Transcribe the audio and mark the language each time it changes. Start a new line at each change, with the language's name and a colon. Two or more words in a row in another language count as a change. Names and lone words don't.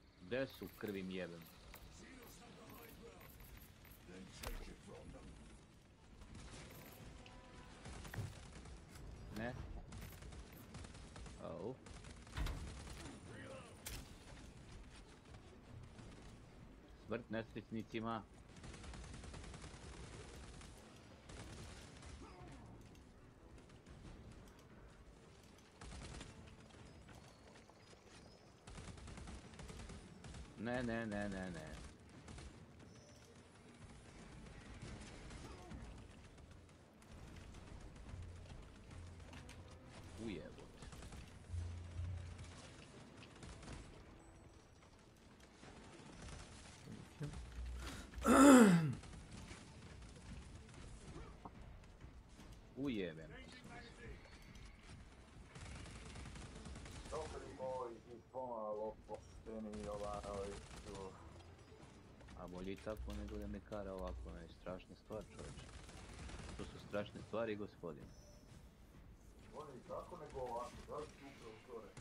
Serbian: Gde su krvim jebem? Ne? Au. Smrt nesrećnicima. Ne, ne, ne, ne, ne. Ujebot. Ujebem. Dobri moj i pomalo pošteni Jovanoviću. A bolje i tako nego da me kara ovako, ne, strašna stvar, čovječe. To su strašne stvari, gospodine. Bolje i tako nego ovako, da li ti upravo to rekao?